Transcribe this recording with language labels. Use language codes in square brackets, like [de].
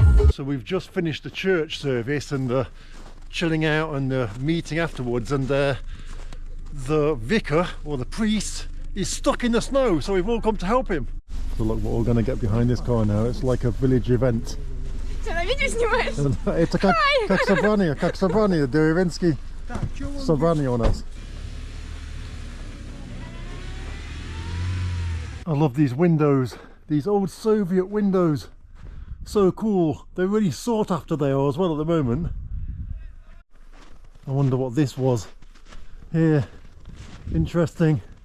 [en] So we've just finished the church service and the chilling out and the meeting afterwards, and the vicar or the priest is stuck in the snow, so we've all come to help him. So look, we're all going to get behind this car now. It's like a village event. [ru] Это как собрание, деревенские собрание у нас. [en] I love these windows, these old Soviet windows. So cool. They're really sought after they are as well at the moment. I wonder what this was here. Interesting.